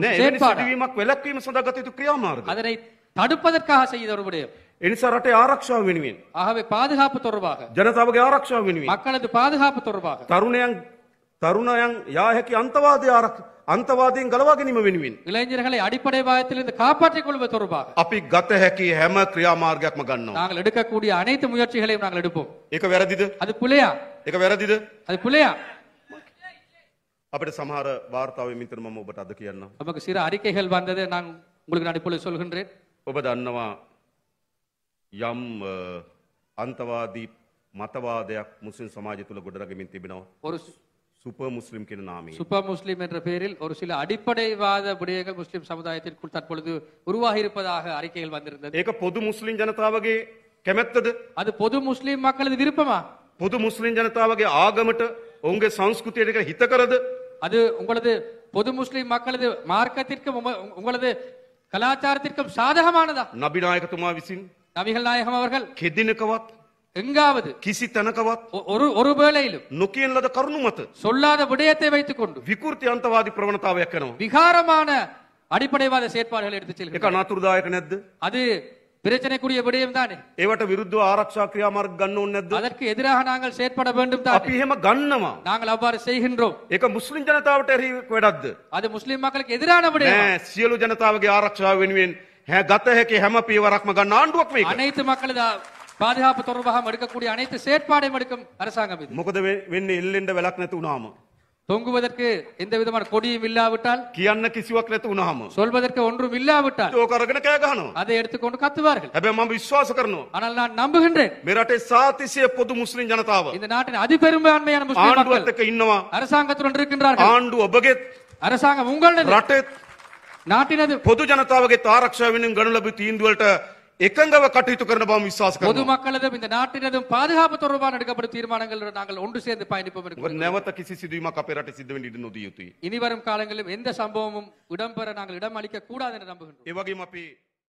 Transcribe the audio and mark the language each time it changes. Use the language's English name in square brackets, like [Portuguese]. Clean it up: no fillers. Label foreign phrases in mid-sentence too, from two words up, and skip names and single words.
[Sinhala] නෑ, එවැනි [Tamil] செயற்பாடு [Sinhala] සිදුවීමක් වැළැක්වීම සඳහා ගත යුතු ක්‍රියාමාර්ග. [Tamil] அதனை தடுப்பதற்காக செய்த ஒரு விடயம் [Sinhala] ඒ නිසා රටේ ආරක්ෂාව වෙනුවෙන්, [Tamil] ஆகவே பாதுகாப்பு தொடர்பாக [Sinhala] ජනතාවගේ ආරක්ෂාව වෙනුවෙන්, [Tamil] மக்களது பாதுகாப்பு தொடர்பாக [Sinhala] තරුණයන් යා හැකි අන්තවාදයෙන් ගලවා ගැනීම වෙනුවෙන් [Tamil] இளைஞர்களை அடிப்படைவாதத்திலிருந்து காப்பாற்றிக் கொள்வது தொடர்பாக [Sinhala] අපි ගත හැකි හැම ක්‍රියාමාර්ගයක්ම ගන්නවා. [Tamil] நாங்கள் எடுக்கக்கூடிய அனைத்து முயற்சிகளையும் நாங்கள் எடுப்போம் [Sinhala] ඒක වැරදිද? [Tamil] அது புலையா [Sinhala] ඒක වැරදිද? [Tamil] அது புலையா [Sinhala] අපිට සමහර වාර්තාවෙන් විතර මම ඔබට අද කියන්නම්. [Tamil] நமக்கு சில அறிக்கைகள் வந்தது நான் உங்களுக்கு நான் இப்பொழுது சொல்கின்றேன் [Sinhala] ඔබ දන්නවා යම් අන්තවාදී මතවාදයක් මුස්ලිම් සමාජය තුළ ගොඩනගමින් තිබෙනවා. [Tamil] ஒரு [Sinhala] සුපර් මුස්ලිම් කියන නාමයෙන්. [Tamil] சூப்பர் முஸ்லிம் என்ற பெயரில் ஒரு சில அடிப்படைவாத விடயங்கள் முஸ்லிம் சமுதாயத்திற்குள் தற்பொழுது உருவாகி இருப்பதாக அறிக்கைகள் வந்திருந்தது [Sinhala] ඒක පොදු මුස්ලිම් ජනතාවගේ කැමැත්තද? [Tamil] அது பொது முஸ்லிம் மக்களது விருப்பமா [Sinhala] පොදු මුස්ලිම් ජනතාවගේ ආගමට ඔවුන්ගේ සංස්කෘතියට ඒක හිත කරද? [Tamil] அது உங்களது பொது முஸ்லிம் மக்களது மார்க்கத்திற்கும் உங்களது கலாச்சாரத்திற்கும் சாதகமானதா? [Sinhala] නබි නායකතුමා විසින් [Tamil] நபிகள் நாயகம் அவர்கள் [Sinhala] කෙදිනකවත් [Tamil] எங்காவது [Sinhala] කිසි තැනකවත් [Tamil] ஒரு வேளையிலும் [Sinhala] නොකියන ලද කරුණු මත [Tamil] சொல்லாத விடயத்தை வைத்துக் கொண்டு [Sinhala] විකෘති අන්තවාදී ප්‍රවණතාවයක් කරනවා. [Tamil] விகாரமான அடிப்படைவாத செயற்பாடுகளை எடுத்துச் [Sinhala] ඒක [Tamil] செல்கிறார் [Sinhala] අනතුරුදායක නැද්ද? [Tamil] அது பிரச்சனைக்குரிய விடயம் தானே [Sinhala] ඒවට විරුද්ධව ආරක්ෂා ක්‍රියාමාර්ග ගන්න ඕනේ නැද්ද? [Tamil] அதற்கு எதிராக நாங்கள் செயற்பட வேண்டும் தானே [Sinhala] අපි එහෙම ගන්නවා. [Tamil] நாங்கள் அவ்வாறு செய்கின்றோம் [Sinhala] ඒක මුස්ලිම් ජනතාවට එරෙහි වැඩක්ද? [Tamil] அது முஸ்லிம் மக்களுக்கு எதிரான விடயம் [Sinhala] නෑ, සියලු ජනතාවගේ ආරක්ෂාව වෙනුවෙන් ගත හැකි හැම පියවරක්ම ගන්න ආණ්ඩුවක් මේක. [Tamil] அனைத்து மக்களது பாதுகாப்பு தொடர்பாக எடுக்கக்கூடிய அனைத்து செயற்பாடையும் எடுக்கும் அரசாங்கம் இது [Sinhala] මොකද වෙන්නේ එල්ලෙන්න වැලක් නැති වුණාම? [Tamil] தொங்குவதற்கு எந்த விதமான கொடியும் இல்லாவிட்டால் [Sinhala] කියන්න කිසිවක් නැති වුණාම [Tamil] சொல்வதற்கு ஒன்றும் இல்லாவிட்டால் [Sinhala] ඒක අරගෙන කෑ ගහනවා. [Tamil] அதை எடுத்துக்கொண்டு கத்துவார்கள் [Sinhala] හැබැයි මම විශ්වාස කරනවා [Tamil] ஆனால் நான் நம்புகின்றேன் [Sinhala] මේ රටේ සාතිසිය පොදු මුස්ලිම් ජනතාව [Tamil] இந்த நாட்டின் அதிபெரும்பான்மையான முஸ்லிம் [Sinhala] ආණ්ඩුවත් [Tamil] மக்கள் [Sinhala] එක්ක ඉන්නවා. [Tamil] அரசாங்கத்துடன் இருக்கின்றார்கள் [Sinhala] ආණ්ඩුව ඔබගේ [Tamil] அரசாங்கம் உங்களது [Sinhala] රටේ [Tamil] நாட்டினது [Sinhala] පොදු ජනතාවගේ ආරක්ෂාව වෙනුවෙන් ගනු ලැබූ තීන්දුවලට එකඟව කටයුතු කරන බව විශ්වාස [Tamil] பொது [Sinhala] කරනවා. [Tamil] மக்களதும் இந்த நாட்டினதும் பாதுகாப்பு தொடர்பான எடுக்கப்படும் தீர்மானங்கள் நாங்கள் ஒன்று சேர்ந்து பயணிப்போம் என்று [Sinhala] මොකද නැවත කිසි සිදුවීමක් අපේ රටේ සිද්ධ වෙන්න ඉඩ නොදිය යුතුයි. [Tamil] இனி வரும் காலங்களிலும் எந்த சம்பவமும் இடம்பெற நாங்கள் இடம் அளிக்க கூடாது என்று நம்புகின்றோம் [Sinhala] ඒ වගේම අපි